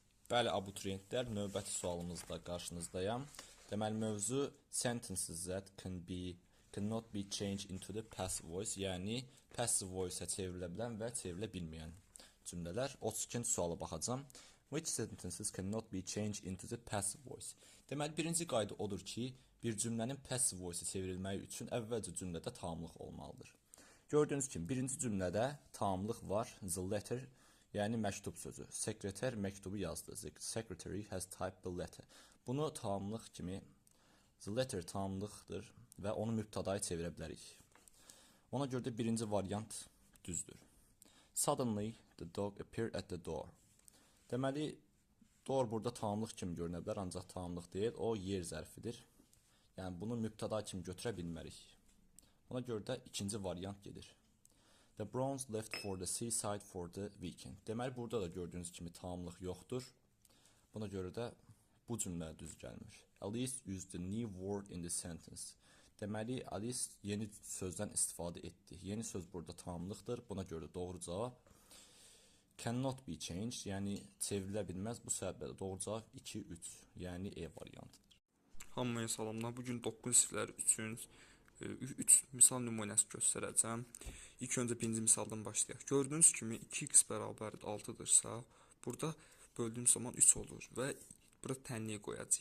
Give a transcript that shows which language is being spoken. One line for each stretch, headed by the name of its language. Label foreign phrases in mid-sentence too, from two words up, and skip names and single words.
Azerbaijani: Bəli, abituriyentlər, növbəti sualımızda qarşınızdayam. Deməli, mövzu
English: sentences that cannot be changed into the passive voice,
Azerbaijani: yəni
English: passive voice-
Azerbaijani: ə çevrilə bilən və çevrilə bilməyən cümlələr. 32-ci suala baxacağam.
English: Which sentences cannot be changed into the passive voice?
Azerbaijani: Deməli, birinci qayda odur ki, bir cümlənin
English: passive voice-
Azerbaijani: ə çevrilməyi üçün əvvəlcə cümlədə tamlıq olmalıdır. Gördüyünüz kimi, birinci cümlədə tamlıq var,
English: the letter,
Azerbaijani: yəni məktub sözü. Sekreter məktubu yazdı.
English: The secretary has typed the letter.
Azerbaijani: Bunu tamlıq kimi,
English: the letter
Azerbaijani: tamlıqdır və onu mübtədaya çevirə bilərik. Ona görə də birinci variant düzdür.
English: Suddenly the dog appeared at the door.
Azerbaijani: Deməli, door burada tamlıq kimi görünə bilər, ancaq tamlıq deyil, o yer zərfidir. Yəni, bunu mübtəda kimi götürə bilmərik. Ona görə də ikinci variant gedir.
English: The Browns left for the seaside for the weekend.
Azerbaijani: Deməli, burada da gördüyünüz kimi tamlıq yoxdur. Buna görə də bu cümlə düz gəlmir.
English: Alice used the new word in the sentence.
Azerbaijani: Deməli, Alice yeni sözdən istifadə etdi. Yeni söz burada tamlıqdır. Buna görə də doğru cavab
English: cannot be changed,
Azerbaijani: yəni çevrilə bilməz. Bu səbəblə doğru cavab 2-3, yəni E variantıdır. Hamıya salamlar. Bugün 9 siniflər üçün 3 misal nümunəsi göstərəcəm. İlk öncə birinci misaldan başlayaq. Gördüyünüz kimi 2x bərabər 6-dırsa, burada böldüyüm zaman 3 olur və burada tənliyə qoyacaq.